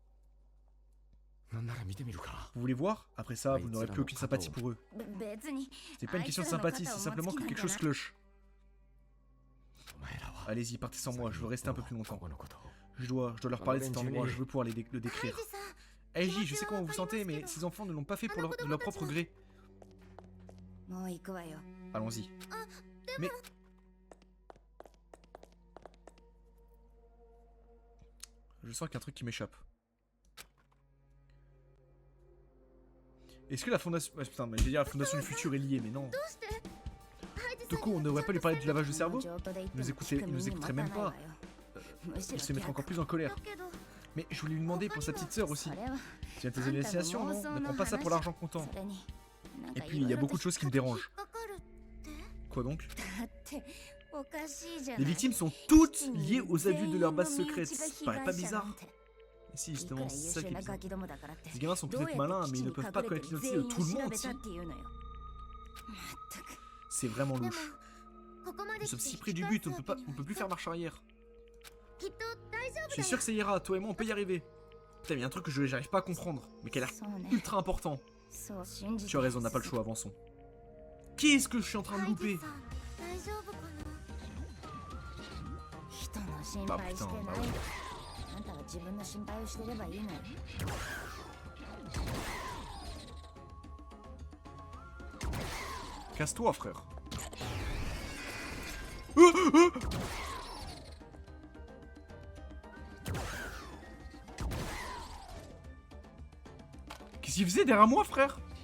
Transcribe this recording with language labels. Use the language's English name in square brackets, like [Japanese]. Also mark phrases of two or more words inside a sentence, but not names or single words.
[French] Vous voulez voir? Après ça, vous n'aurez plus aucune sympathie pour eux. [Japanese] 別に [French] C'est pas une question de sympathie, c'est simplement que quelque chose cloche. Allez-y, partez sans moi, je veux rester un peu plus longtemps. Je dois leur parler de cet endroit, je veux pouvoir le décrire. [Japanese] ハイジさん [French] Eiji, je sais comment vous vous sentez, mais ces enfants ne l'ont pas fait de leur propre gré. [Japanese] もう行くわよ [French] Allons-y. Mais... Je sens qu'il y a un truc qui m'échappe. Est-ce que la fondation... Ouais, putain, mais je vais dire la fondation du futur est liée, mais non. [Japanese] どうしてハイジさん [French] Toko, on ne devrait pas lui parler du lavage de cerveau? [Japanese] この状態で言っても [French] Il nous écouterait même pas. [Japanese] むしろ [French] Il se mettrait encore plus en colère. [Japanese] だけど [French] Mais je voulais lui demander pour sa petite sœur aussi. [Japanese] それは [French] Tu as tes hallucinations, non? Ne prends pas ça pour l'argent comptant. [Japanese] それになんか [French] Et puis, il y a beaucoup de choses qui me dérangent. [Japanese] 引っかかるって [French] Quoi donc? [Japanese] だっておかしいじゃな [French] Les [Japanese] い [French] victimes sont toutes liées aux adultes de leur base secrète. Ça paraît pas bizarre? Et si, [Japanese] いく [French] justement, [Japanese] ら [French] c'est [Japanese] 優 [French] ça [Japanese] 秀 [French] qui est [Japanese] な [French] bizarre. [Japanese] ガキどもだからって [French] Les gamins sont [Japanese] どうや [French] peut-être [Japanese] って [French] malins, [Japanese] 基 [French] mais [Japanese] 地 [French] ils [Japanese] に [French] ne peuvent [Japanese] 隠 [French] pas [Japanese] れて [French] connaître [Japanese] る [French] l'identité de [Japanese] 全員 [French] tout [Japanese] を [French] le [Japanese] 調 [French] monde [Japanese] べた [French] ici. [Japanese] っていうのよ [French] C'est vraiment [Japanese] でも [French] louche. [Japanese] ここまで [French] Nous [Japanese] 来 [French] sommes [Japanese] て [French] si [Japanese] 引 [French] près [Japanese] き [French] du [Japanese] 返 [French] but, [Japanese] す [French] on [Japanese] わ [French] peut [Japanese] け [French] pas, on peut plus faire marche arrière. [Japanese] きっと大丈 [French] Je [Japanese] 夫 [French] suis [Japanese] だ [French] sûr [Japanese] よ [French] que ça ira, toi et moi on peut y arriver. Putain, mais il y a un truc que j'arrive pas à comprendre, mais qui a l'air [Japanese] そうね [French] ultra important. [Japanese] そう信じて [French] Tu as raison, on n'a pas le choix, avançons. Qu'est-ce que je suis en train de [Japanese] ハイジ [French] louper? [Japanese] さん大丈夫かな人の心 [French] Ah [Japanese] 配して [French] putain, [Japanese] ない [French] bah ouais. [Japanese] あんたは自分の心配をしてればいいのよ [French] Casse-toi, frère. Qu'est-ce qu'il faisait derrière moi, frère?